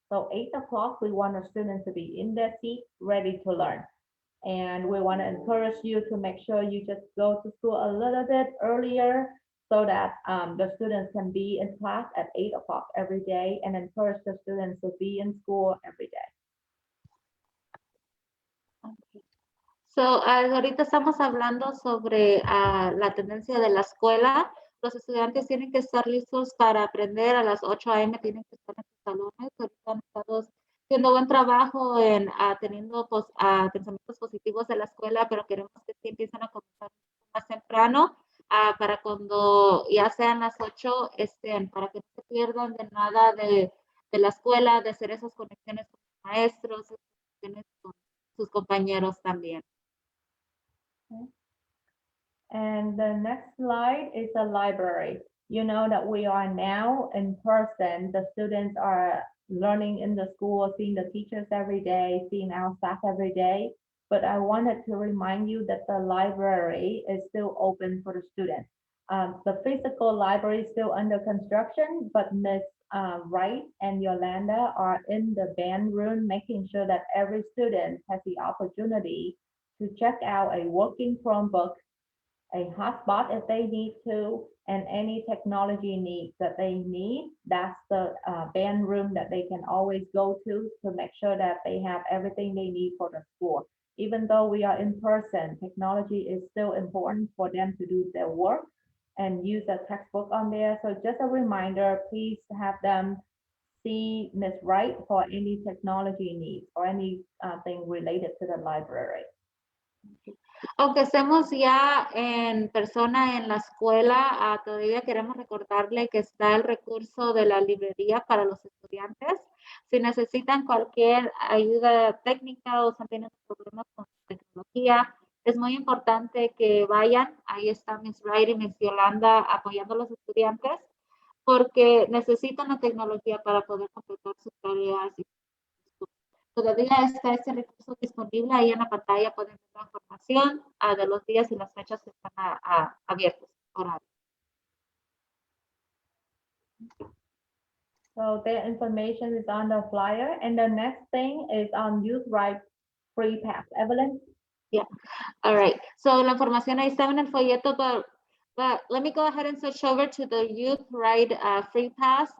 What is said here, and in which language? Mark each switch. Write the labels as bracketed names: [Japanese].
[English] So 8 o'clock, we want our students to be in their seat, ready to learn. And we want to encourage you to make sure you just go to school a little bit earlier so that the students can be in class at 8 o'clock every day and encourage the students to be in school every day. [Spanish] So, ahorita estamos hablando sobre la tendencia de la escuela. Los estudiantes tienen que estar listos para aprender a las 8 a.m. Tienen que estar en sus salones. Ahorita han estado haciendo buen trabajo en teniendo pensamientos positivos de la escuela, pero queremos que sí empiecen a comenzar más temprano para cuando ya sean las 8 estén, para que no se pierdan de nada de la escuela, de hacer esas conexiones con los maestros, esas conexiones con sus compañeros también. [English] And the next slide is the library. You know that we are now in person. The students are learning in the school, seeing the teachers every day, seeing our staff every day. But I wanted to remind you that the library is still open for the students. The physical library is still under construction, but Ms. Wright and Yolanda are in the band room, making sure that every student has the opportunity to check out a working Chromebook, a hotspot if they need to, and any technology needs that they need. That's the band room that they can always go to make sure that they have everything they need for the school. Even though we are in person, technology is still important for them to do their work and use a textbook on there. So just a reminder, please have them see Ms. Wright for any technology needs or anything related to the library. [Spanish] Aunque estemos ya en persona en la escuela, todavía queremos recordarle que está el recurso de la librería para los estudiantes. Si necesitan cualquier ayuda técnica o si tienen problemas con tecnología, es muy importante que vayan. Ahí está Miss Wright y Miss Yolanda apoyando a los estudiantes porque necesitan la tecnología para poder completar sus tareas. Todavía está este recurso disponible ahí en la pantalla. Pueden ver la información de los días y las fechas que están abiertos. [English] So that information is on the flyer. And the next thing is on Youth Right Free Pass. Evelyn? Yeah. All right. So [Spanish] la información ahí está en el folleto, [English] but let me go ahead and switch over to the Youth Right Free Pass.